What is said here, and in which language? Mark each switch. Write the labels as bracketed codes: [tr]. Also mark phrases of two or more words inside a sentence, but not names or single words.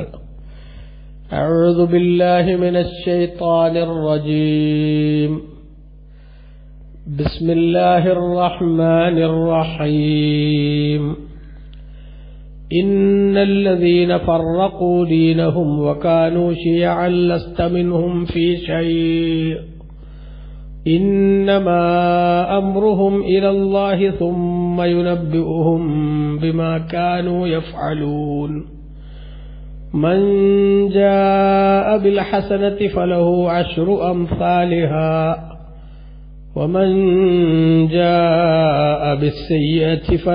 [ar] أعوذ بالله من الشيطان الرجيم. بسم الله الرحمن الرحيم. إن الذين فرقوا دينهم وكانوا شيعا لست منهم في شيء إنما أمرهم إلى الله ثم ينبئهم بما كانوا يفعلون من جاء بالحسنة فله 10 أمثالها ومن جاء بالسيئة